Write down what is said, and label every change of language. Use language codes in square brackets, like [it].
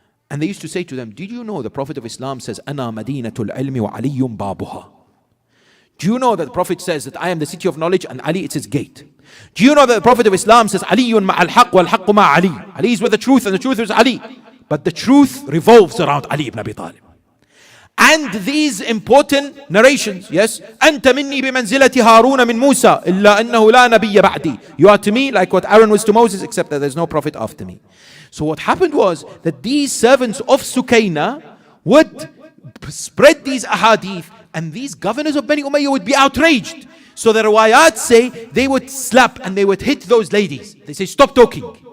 [en] And they used to say to them, did you know the Prophet of Islam says, Ana Madinatul Ilmi wa Aliyum Babuha? Do you know that the Prophet says that I am the city of knowledge and Ali is its gate? Do you know that the Prophet of Islam says, Aliyun ma'al haq wal haqqu ma' Ali? Ali is with the truth and the truth is Ali. But the truth revolves around Ali ibn Abi Talib. [ar] And these important narrations, yes, أنت مني بمنزلة هارون من موسى إلا أنه لا نبي بعدي. [en] You are to me like what Aaron was to Moses, except that there's no prophet after me. So what happened was that these servants of Sukaina would spread these ahadith, and these governors of Bani Umayyah would be outraged. So the riwayat say they would slap and they would hit those ladies. They say, stop talking.